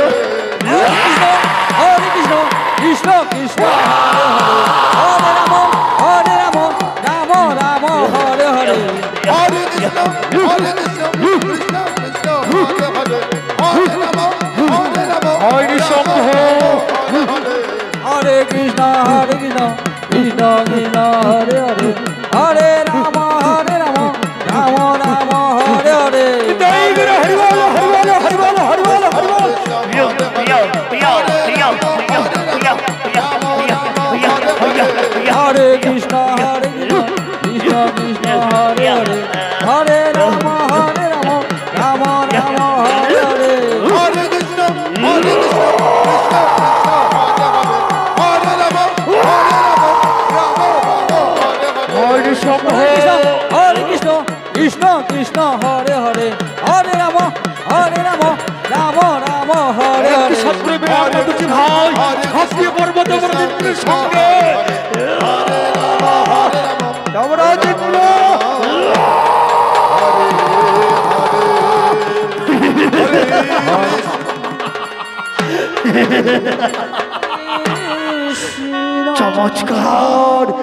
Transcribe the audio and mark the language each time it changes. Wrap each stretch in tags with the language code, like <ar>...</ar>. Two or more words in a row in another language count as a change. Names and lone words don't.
<sa>Hare Krishna, Krishna Krishna, Hare Rama, Hare Rama, Rama Rama, Hare Hare. Hare Krishna, Krishna Krishna, Hare Hare, Hare Rama, Hare Rama, হয় নিঃসম্ভ। Hare Krishna, Krishna Krishna, Hare Hare, Hare Rama, Hare Rama, Rama Rama, Hare Hare.</sa> <bn>হরিবল, হরিবল, হরিবল, হরিবল, হরিবল।</bn> <sa>Hare Krishna, Krishna Krishna, Hare Hare, Hare Rama, Hare Rama, Rama Rama, Hare Hare. Hare Krishna, Krishna Krishna, Hare Rama, Hare Rama, Rama Rama, Hare Hare. হয় নিঃসম্ভ। Hare Krishna, Krishna Krishna, Hare Hare, Hare Rama, Hare Rama, Rama Rama, Hare</sa> <bn>একটি</bn> <sa>Hare.</sa> <bn>শত্রু বিরাট দুটি ভাই ঝাঁপিয়ে পড়বো দেবরাজেন্দ্রের সঙ্গে। দেবরাজেন্দ্র, চমৎকার!</bn>